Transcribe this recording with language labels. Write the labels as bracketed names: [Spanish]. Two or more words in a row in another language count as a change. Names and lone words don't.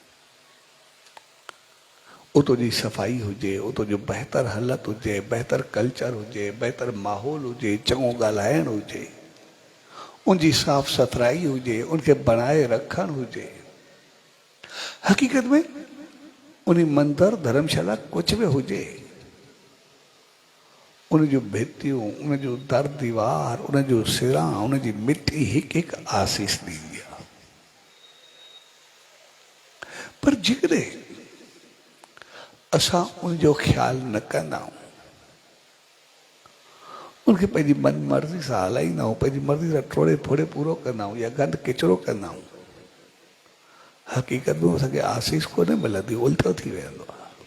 [Sindhi] उतो जी सफ़ाई हुजे, उतो जो बहितर हालत हुजे, बहितर कल्चर हुजे, बहितर माहौल हुजे, चङो ॻाल्हाइणु हुजे, उनकी साफ़ सथराई हुजे, उनके बनाए रखण हुजे। हक़ीक़त में उन मंदिर धर्मशाला कुछ भी हुजे, उन जो भितियूं, उन जो दर दीवार, उन जो सिरां, उन जी मिट्टी हिकु हिकु आसीस ॾींदी आहे। पर जेकॾहिं असां उन जो ख़्यालु न कंदा आहियूं, उनखे पंहिंजी मन मर्ज़ी सां हलाईंदा आहियूं, पंहिंजी मर्ज़ी सां टोड़े फोड़े पूरो कंदा आहियूं या गंद किचिरो कंदा आहियूं, हक़ीक़त में असांखे आसीस कोन मिलंदी, उल्टो थी वेंदो आहे।